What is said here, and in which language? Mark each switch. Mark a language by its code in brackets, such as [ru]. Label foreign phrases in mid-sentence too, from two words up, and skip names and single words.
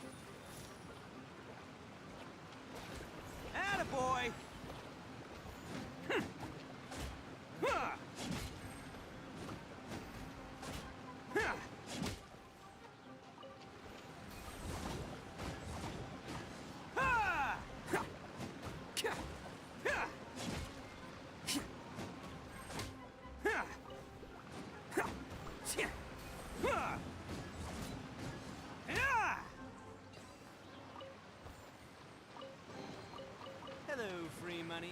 [en] Attaboy! Huh. Huh. Ha! Ha! Ka! Ha! Ha! Ha! Tja! Ha! Ya! Hello, free money.